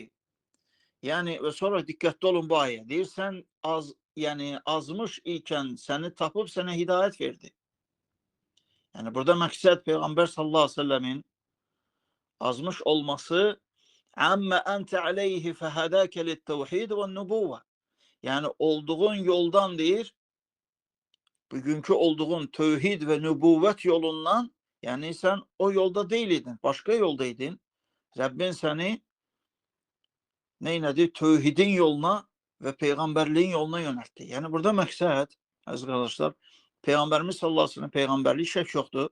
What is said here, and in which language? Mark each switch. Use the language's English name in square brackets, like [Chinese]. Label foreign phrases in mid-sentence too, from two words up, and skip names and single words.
[Azerbaijani] Yəni, və sonra diqqətli olun bu ayə. Deyir, sən yəni, azmış ikən səni tapıb sənə hidayət verdi. Yəni, burada məqsəd Peyğəmbər [Arabic] صلى الله عليه وسلم [Azerbaijani] azmış olması [Arabic] أما أنت عليه فهداك للتوحيد والنبوة. [Azerbaijani] Yəni, olduğun yoldan deyir, [Turkish] bugünkü olduğun tevhid ve nübüvvet yolundan, yani sen o yolda değildin. Başka yoldaydın. Rabbin seni neyledi? Tevhidin yoluna ve peygamberliğin yoluna yöneltti. Yani burada maksat, arkadaşlar, Peygamberimiz [Arabic] صلى الله عليه وسلم [Turkish] peygamberliği şek yoktu.